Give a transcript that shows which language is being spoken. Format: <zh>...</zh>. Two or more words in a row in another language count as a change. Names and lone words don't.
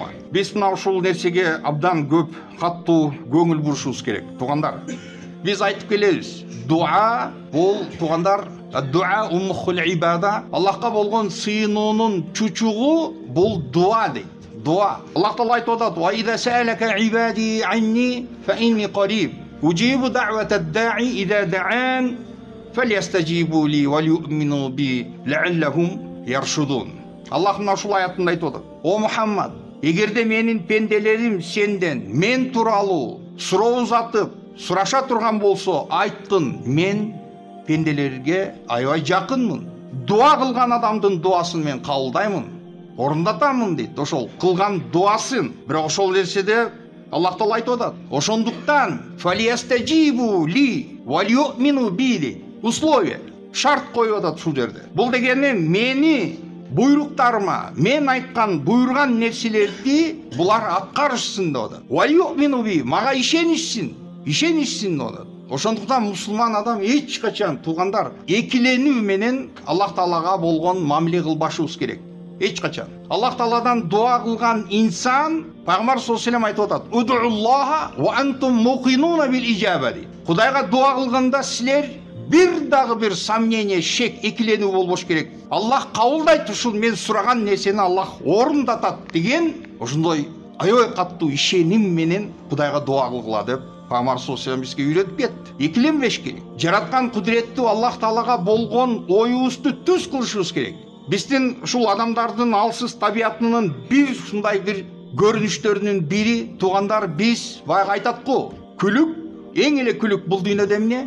<ky>Биз мына ушул нерсеге абдан көп каттуу көңүл бурушубуз керек. Туугандар, биз айтып келебиз, дуа бул туугандар,</ky> <ar>الدعاء مخ العبادة,</ar> <ky>Аллахка болгон сыйынуунун чучугу бул дуа дейт. Дуа. Аллах Таала айтып атат:</ky> <ar>"وإذا سألك عبادي عني فإني قريب أجيب دعوة الداع إذا دعان فليستجيبوا لي وليؤمنوا بي لعلهم يرشدون."</ar> <ky>Аллах мына ушул аятында айтып атат: "О Мухаммад, эгерде менин пенделерим сенден мен тууралуу суроо узатып, сураша турган болсо, айткын, мен пенделерге аябай жакынмын. Дуа кылган адамдын дуасын мен кабылдаймын, орундатамын" дейт. Ошол кылган дуасын. Бирок ошол нерседе Аллах Таала айтып атат: "Ошондуктан</ky> <ar>فليستجيبوا لي وليؤمنوا بي"</ar> <ky>дейт. Условие, шарт коюп атат ушул жерде. Бул дегени мени буйруктарыма, мен айткан, буйрган нерселерди булар аткарышсын деп атат.</ky> <ar>وليؤمنوا بي,</ar> <ky>мага ишенишсин деп атат. Ошондуктан мусулман адам эч качан, туугандар, экиленүү менен Аллах Таалага болгон мамиле кылбашыбыз керек. Эч качан. Аллах Тааладан дуа кылган инсан, Пайгамбар</ky> <ar>صلى الله عليه وسلم</ar> <ky>айтып атат:</ky> <ar>"ادعوا الله وأنتم موقنون بالإجابة" дейт.</ar> <ky>Кудайга дуа кылганда силер бир дагы бир сомнение, шек, экиленүү болбош керек. Аллах кабылдайт, ушул мен сураган нерсени Аллах орундатат деген ошондой аябай каттуу ишеним менен Кудайга дуа кылгыла деп Пайгамбар</ky> <ar>صلى الله عليه وسلم</ar> <ky>бизге үйрөтүп кетти. Экиленбеш керек. Жараткан кудуреттүү Аллах Таалага болгон оюбузду түз кылышыбыз керек. Биздин ушул адамдардын алсыз табиятынын бир ушундай бир көрүнүштөрүнүн бири, туугандар, биз баягы айтат го, күлүк, эң эле күлүк бул дүйнөдө эмне?</ky>